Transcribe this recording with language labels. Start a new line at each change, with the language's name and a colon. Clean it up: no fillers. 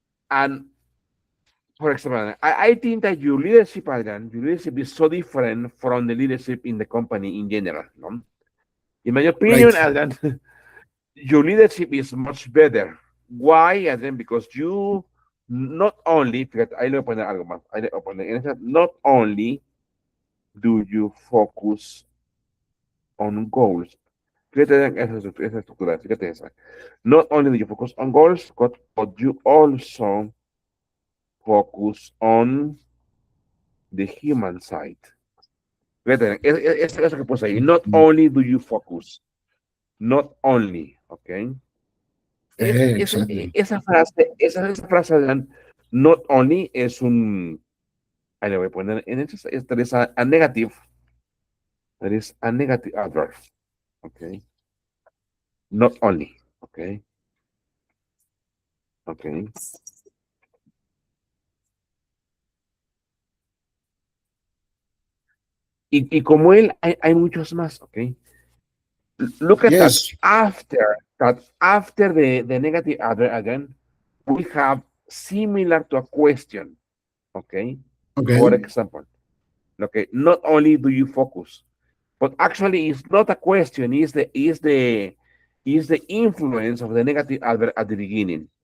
English: and for example, I think that your leadership, Adrian, your leadership is so different from the leadership in the company in general. No? In my Right. opinion, Adrian, your leadership is much better. Why, Adrian? Because you not only,
Spanish: fíjate, ahí le voy a poner algo más. Ahí le voy a poner,
English: not only do you focus on goals.
Spanish: Fíjate en esa estructura, fíjate esa.
English: Not only do you focus on goals, but you also focus on the human side.
Spanish: Fíjate, eso que puse ahí.
English: Not only do you focus, not only, ¿ok? Exactly.
Spanish: Esa frase de not only es un, ahí le voy a poner, en hecho,
English: there is a negative, there is a negative adverb,
Spanish: ¿ok?
English: Not only, ¿ok? ¿Ok?
Spanish: Y como él, hay muchos más, ¿ok?
English: Look at that. Yes. After the negative adverb again, we have similar to a question, okay? For Okay. example, okay, not only do you focus, but actually it's not a question, is the influence of the negative adverb at the beginning.